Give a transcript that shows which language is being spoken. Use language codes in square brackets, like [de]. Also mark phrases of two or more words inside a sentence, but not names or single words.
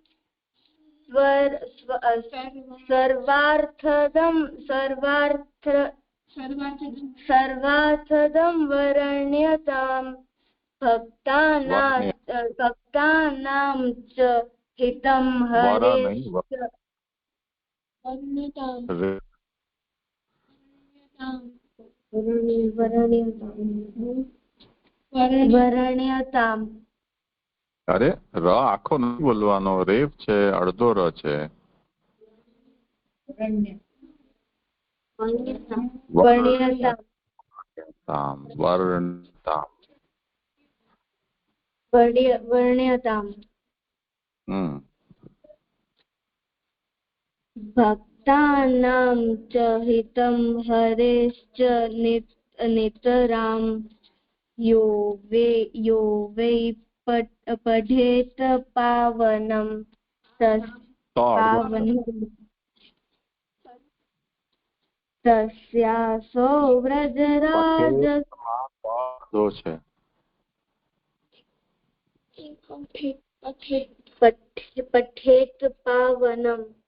[sa] सर्वार्थदं वर्ण्यताम् भक्तानां च हितं વર્ણ્યતામ। [gu] અરે ર આખો નથી બોલવાનો, રેફ છે, અડધો ર છે। [sa] વર્ણ્યતામ ભક્તાનાં ચ હિतं હરેશ્ચ નિતરામ यो वै पठेत पावनं तस्यासो व्रजराज पठेत पावनं